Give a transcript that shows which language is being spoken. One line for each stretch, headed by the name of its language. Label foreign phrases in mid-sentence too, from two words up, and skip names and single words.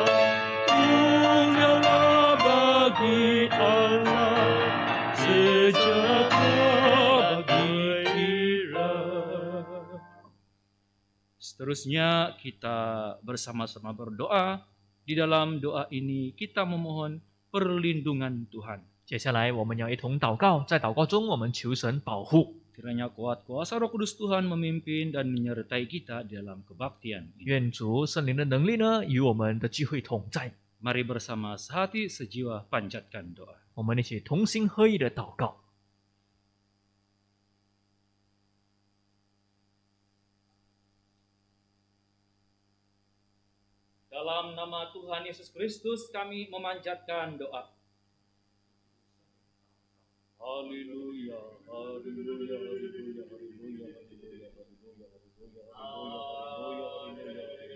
Malay: Mulialah bagi Allah, sejahtera bagi kita. Seterusnya kita bersama-sama berdoa. Di dalam doa ini kita memohon perlindungan Tuhan.
Chinese: 接下来我们要一同祷告，在祷告中我们求神保护，
Malay: Kiranya kuat kuasa Roh Kudus Tuhan memimpin dan menyertai kita di dalam kebaktian ini.
Chinese: 愿主圣灵的能力呢与我们的聚会同在，
Malay: Mari bersama sehati sejiwa panjatkan doa.
Chinese: 我们一起同心合意的祷告。
Malay: Dalam nama Tuhan Yesus Kristus kami memanjatkan doa. Haleluya, haleluya, haleluya, haleluya, haleluya, haleluya, haleluya,